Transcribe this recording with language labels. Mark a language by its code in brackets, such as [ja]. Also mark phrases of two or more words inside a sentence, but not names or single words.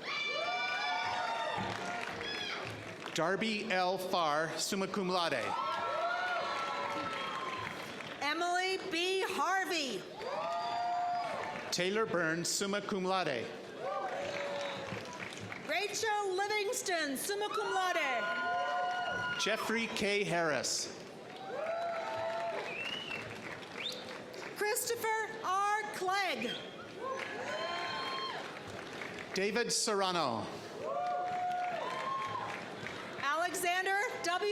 [en] Darby L. Farr, summa cum laude. Emily B. Harvey, Taylor Burns, summa cum laude. Rachel Livingston, summa cum laude. Jeffrey K. Harris. Christopher R. Clegg, David Serrano. Alexander W.